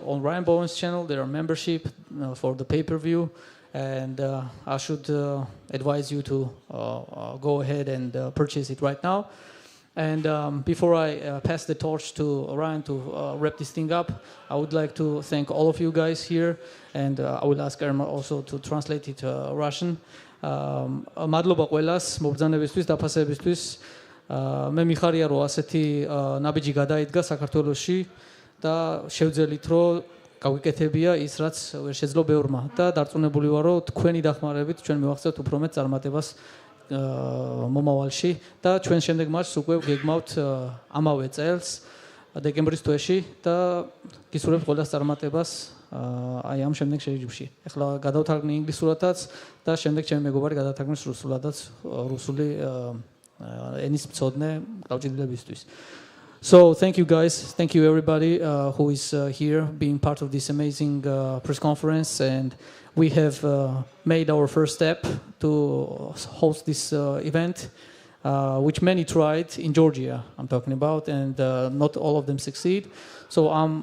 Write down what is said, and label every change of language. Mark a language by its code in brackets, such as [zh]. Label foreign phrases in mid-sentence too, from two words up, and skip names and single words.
[en] On Ryan Bowen's channel, there are membership for the pay-per-view, and I should advise you to go ahead and purchase it right now. And before I pass the torch to Ryan to wrap this thing up, I would like to thank all of you guys here, and I will ask Irma also to translate it to Russian. [ka] Madloba ყველას მობრძანებისთვის, დაფასებისთვის. მე მიხარია რომ ასეთი ნაბიჯი გადაიდგა საქართველოში და შევძელით რომ გავიკეთებია ის რაც ვერ შეძლო ბევრმა და დარწმუნებული ვარ რომ თქვენი დახმარებით ჩვენ მივახცევთ უფრო მეტ წარმატებას მომავალში და ჩვენ შემდეგ მატჩს უკვე გეგმავთ ამავე წელს დეკემბრის თვეში და გისურვებთ ყველას წარმატებას აი ამ შემდეგ შეჯიბრში. ეხლა გადავთარგმნი ინგლისურადაც და შემდეგ ჩემი მეგობარი გადავთარგმნის რუსულადაც რუსული ენის მცოდნე გავჭირდებისთვის. [en] So thank you guys, thank you everybody who is here being part of this amazing press conference, and we have made our first step to host this event, which many tried in Georgia, I'm talking about, and not all of them succeed.